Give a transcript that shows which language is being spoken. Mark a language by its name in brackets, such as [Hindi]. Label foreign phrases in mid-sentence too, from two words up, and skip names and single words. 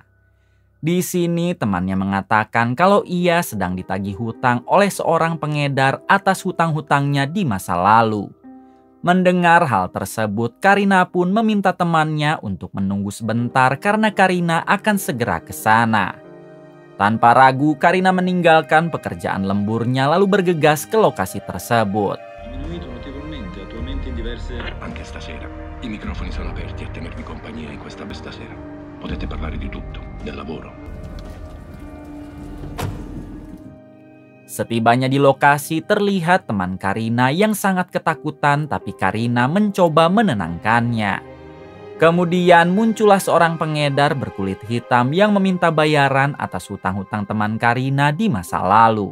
[Indonesian] Di sini temannya mengatakan kalau ia sedang ditagih hutang oleh seorang pengedar atas hutang-hutangnya di masa lalu. Mendengar hal tersebut, Karina pun meminta temannya untuk menunggu sebentar karena Karina akan segera ke sana. Tanpa ragu, Karina meninggalkan pekerjaan lemburnya lalu bergegas ke lokasi tersebut. [Italian] Anche stasera. I microfoni sono aperti a tenervi compagnia in questa besta sera. Potete parlare di tutto, del lavoro. [Indonesian] Setibanya di lokasi, terlihat teman Karina yang sangat ketakutan, tapi Karina mencoba menenangkannya. Kemudian muncullah seorang pengedar berkulit hitam yang meminta bayaran atas hutang-hutang teman Karina di masa lalu.